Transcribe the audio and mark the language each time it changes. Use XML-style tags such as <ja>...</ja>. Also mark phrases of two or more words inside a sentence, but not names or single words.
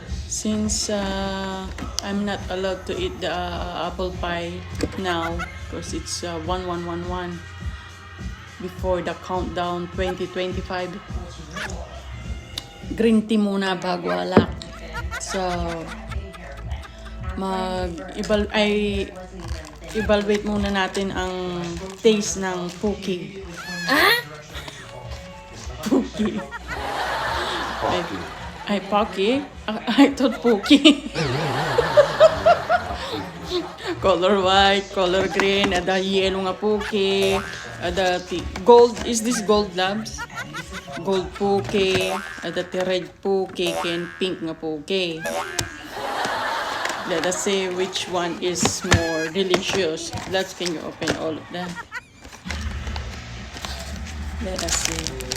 <en>Since I'm not allowed to eat the apple pie now because it's 1111 before the countdown 2025. Green tea</en> <tl>muna bago alak. So evaluate muna natin ang taste ng Pocky. Pocky. Pocky. Ay, Pocky?</tl> <en>I thought Pocky. Color white, color green,</en> <ilo>ada yellow nga Pocky, ada gold,</ilo> <en>is this gold labs? Gold Pocky, ada red Pocky, and pink nga Pocky. Let us see which one is more delicious. Let's can you open all of them? Let us see.</en>